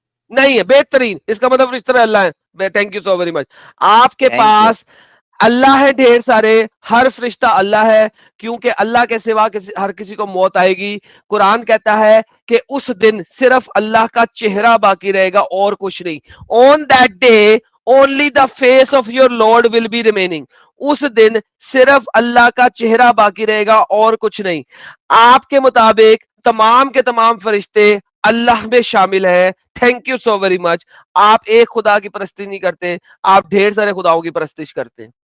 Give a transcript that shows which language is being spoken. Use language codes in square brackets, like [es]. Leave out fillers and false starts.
[ur] نہیں ہے. بہترین. اس کا مطلب فرشتے اللہ ہے. [en] Thank you so very much. [ur] آپ کے تھینک یو. پاس اللہ ہے ڈھیر سارے، ہر فرشتہ اللہ ہے، کیونکہ اللہ کے سوا ہر کسی کو موت آئے گی. قرآن کہتا ہے کہ اس دن صرف اللہ کا چہرہ باقی رہے گا اور کچھ نہیں. [en] On that day only the face of your Lord will be remaining. [ur] اس دن صرف اللہ کا چہرہ باقی رہے گا اور کچھ نہیں. آپ کے مطابق تمام کے تمام فرشتے اللہ میں شامل ہے. [en] Thank you so very much. [ur] آپ ایک خدا کی پرستی نہیں کرتے، آپ ڈھیر سارے خداؤں کی پرستش کرتے ہیں.